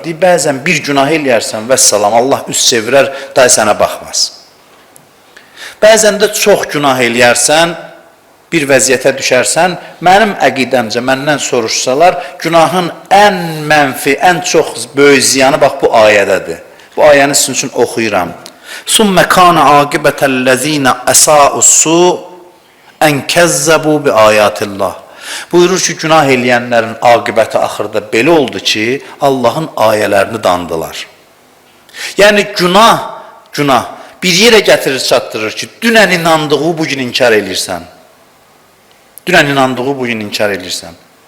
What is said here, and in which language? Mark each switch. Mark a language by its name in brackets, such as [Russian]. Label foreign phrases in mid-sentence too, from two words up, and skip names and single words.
[Azerbaijani] Deyir, bəzən bir günah eləyərsən, vəssalam, Allah üst çevirər, day sənə baxmaz. Bəzən də çox günah eləyərsən, bir vəziyyətə düşərsən, mənim əqidəmcə, məndən soruşsalar, günahın ən mənfi, ən çox böyük ziyanı, bax, bu ayədədir. Bu ayəni sizin üçün oxuyuram. [Arabic] ثُمَّ كَانَ عَاقِبَةَ الَّذ۪ينَ أَسَاءُ السُّوء اَنْ كَذَّبُوا بِآيَاتِ اللّٰهِ. [Azerbaijani] Buyurur ki, günah eləyənlərin aqibəti axırda belə oldu ki, Allahın ayələrini dandılar. Yəni, günah bir yerə gətirir, çatdırır ki, dünən inandığı bugün inkar eləyirsən. Dünən inandığı bugün inkar eləyirsən.